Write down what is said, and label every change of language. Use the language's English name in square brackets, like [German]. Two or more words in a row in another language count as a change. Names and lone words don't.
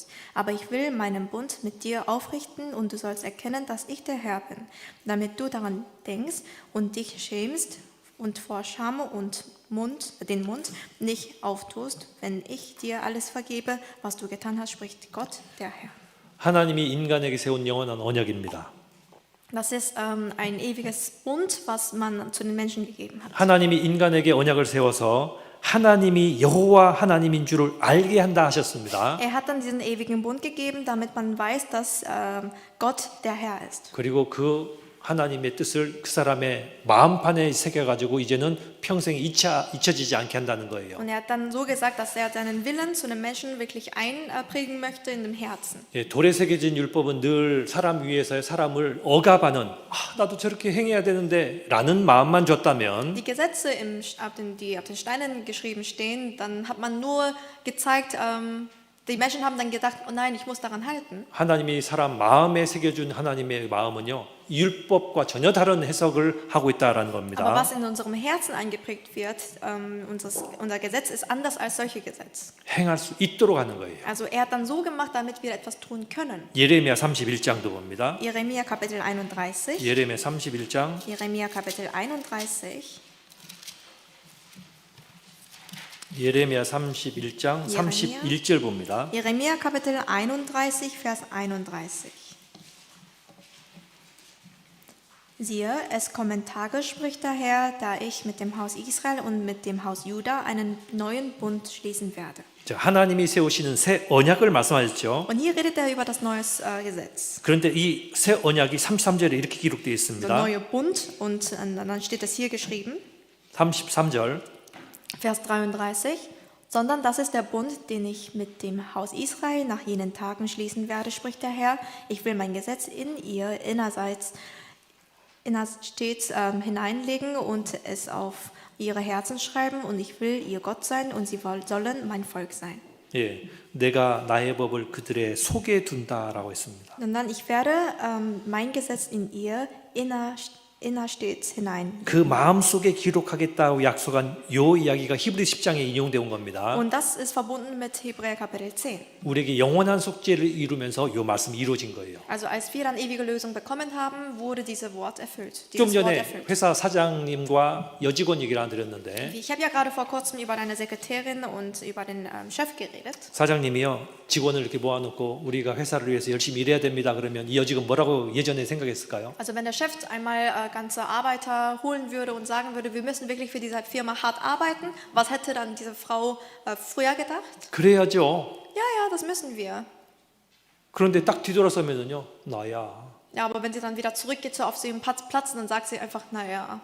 [German] Aber ich will meinen Bund mit dir aufrichten, und du sollst erkennen, dass ich der Herr bin, damit du daran denkst und dich schämst und vor Scham und den Mund nicht auftust, wenn ich dir alles vergebe, was du getan hast, spricht Gott, der Herr. [Korean] 하나님이 인간에게 세운 영원한 언약입니다. [German] Das ist ein ewiges Bund, was man zu den Menschen gegeben hat. [Korean] 하나님이 인간에게 언약을 세워서 하나님이 여호와 하나님인 줄을 알게 한다 하셨습니다. [German] Er hat dann diesen ewigen Bund gegeben, damit man weiß, dass Gott der Herr ist. [Korean] 그리고 그 하나님의 뜻을 그 사람의 마음판에 새겨가지고 이제는 평생 잊혀지지 않게 한다는 거예요. [German] Und er hat dann so gesagt, dass er seinen Willen zu einem Menschen wirklich einprägen möchte in dem Herzen. [Korean] 예, 돌에 새겨진 율법은 늘 사람 위에서 사람을 억압하는 나도 저렇게 행해야 되는데 라는 마음만 줬다면 [German] Die Gesetze, die auf den Steinen geschrieben stehen, dann hat man nur gezeigt, die Menschen haben dann gedacht, oh nein, ich muss daran halten. [Korean] 하나님이 사람 마음에 새겨준 하나님의 마음은요 율법과 전혀 다른 해석을 하고 있다라는 [German] Aber [Korean] 겁니다. [German] was in unserem Herzen eingeprägt wird, unser Gesetz ist anders als solche Gesetze. [Korean] 행할 수 있도록 하는 거예요. [German] Also er hat dann so gemacht, damit wir etwas tun können. [Korean] 예레미야 31장도 봅니다. [German] Jeremia Kapitel 31. [Korean] 예레미야 31장 [German] Jeremia Kapitel 31. [Korean] 예레미야 31장 31절 봅니다. [German] Jeremia Kapitel 31, Vers 31. Siehe, es kommen Tage, spricht der Herr, da ich mit dem Haus Israel und mit dem Haus Juda einen neuen Bund schließen werde. [Korean] 자, 하나님이 세우시는 새 언약을 말씀하셨죠. [German] Und hier redet er über das neue Gesetz. [Korean] 그런데 이 새 언약이 33절에 이렇게 기록되어 [German] Der [Korean] 있습니다. [German] neue Bund, und dann steht es hier geschrieben, [Korean] 33절 [German] Vers 33, sondern das ist der Bund, den ich mit dem Haus Israel nach jenen Tagen schließen werde, spricht der Herr. Ich will mein Gesetz in ihr innerstets hineinlegen und es auf ihre Herzen schreiben, und ich will ihr Gott sein und sie sollen mein Volk sein. [Korean] 예, 내가 나의 법을 그들의 속에 둔다라고 했습니다. [German] Und dann, ich werde mein Gesetz in ihr innerstets hinein. [Korean] 그 마음 속에 기록하겠다고 약속한 요 이야기가 히브리 10장에 인용되어 온 겁니다. [German] Und das ist verbunden mit Hebräer Kapitel 10. [Korean] 우리에게 영원한 속죄를 이루면서 요 말씀이 이루어진 거예요. [German] Also als wir dann ewige Lösung bekommen haben, wurde dieses Wort erfüllt. [Korean] 좀 [German] Dieses Wort [Korean] 전에 [German] erfüllt. [Korean] 회사 사장님과 여직원 얘기를 안 드렸는데 [German] Ich habe ja gerade vor kurzem über deine Sekretärin und über den Chef geredet. [Korean] 사장님이요 직원을 이렇게 모아놓고 우리가 회사를 위해서 열심히 일해야 됩니다 그러면 이 여직원 뭐라고 예전에 생각했을까요? [German] Also wenn der Chef einmal ganze Arbeiter holen würde und sagen würde, wir müssen wirklich für diese Firma hart arbeiten, was hätte dann diese Frau früher gedacht? [Korean] 그래야죠. [German] Ja, das müssen wir. [Korean] 그런데 딱 뒤돌아서면은요 나야. [German] Ja, aber wenn sie dann wieder zurückgeht so auf ihren Platz, dann sagt sie einfach, naja,